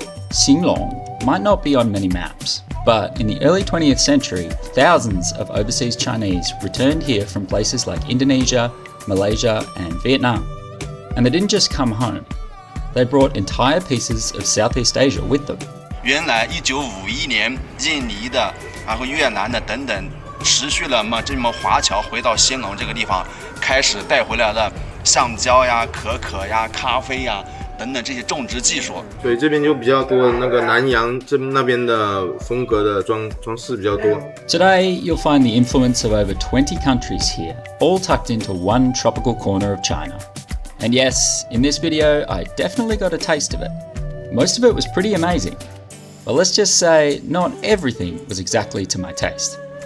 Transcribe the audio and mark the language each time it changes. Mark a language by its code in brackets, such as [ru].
[en] Xinglong might not be on many maps, but in the early 20th century, thousands of overseas Chinese returned here from places like Indonesia, Malaysia, and Vietnam. And they didn't just come home. They brought entire pieces of Southeast Asia with them. [zh] 原来1951年，印尼的，然后越南的等等，持续了这么华侨回到兴隆这个地方，开始带回来了橡胶呀、可可呀、咖啡呀。等等这些种植技术，所以这边就比较多那个南洋那边的风格的装饰比较多。 [en] Today, you'll find the influence of over 20 countries here, all tucked into one tropical corner of China. And yes, in this video, I definitely got a taste of it. Most of it was pretty amazing. But let's just say not everything was exactly to my taste.